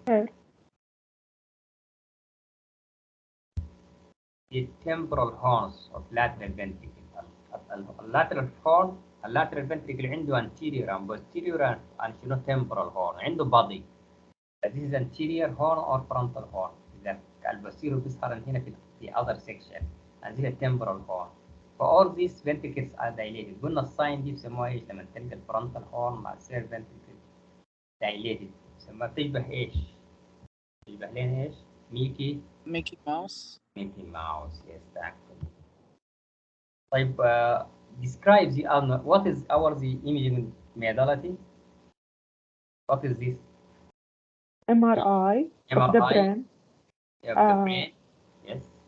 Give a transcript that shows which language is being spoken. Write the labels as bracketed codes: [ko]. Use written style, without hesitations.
[en] Third. The temporal horns of lateral ventricle. Lateral horn, lateral ventricle [ar] عنده [en] anterior and posterior and [ar] شنو [en] temporal horn. [ar] عنده [en] body. This is anterior horn or frontal horn. [ar] إذا البوستيريور بيظهر هنا في other section. [en] And this is temporal horn. For all these ventricles are dilated. [ar] قلنا الساين دي بيسموها ايش لما تلقى الفرونتال هورن مع السير [en] ventricle dilated؟ [ar] بيسموها بتشبه ايش؟ بتشبه لنا ايش؟ ميكي ماوس. [en] Mickey Mouse, yes, exactly. [ar] طيب [en] describe the what is the imaging modality? What is this? MRI of the brain. Of the brain, yes.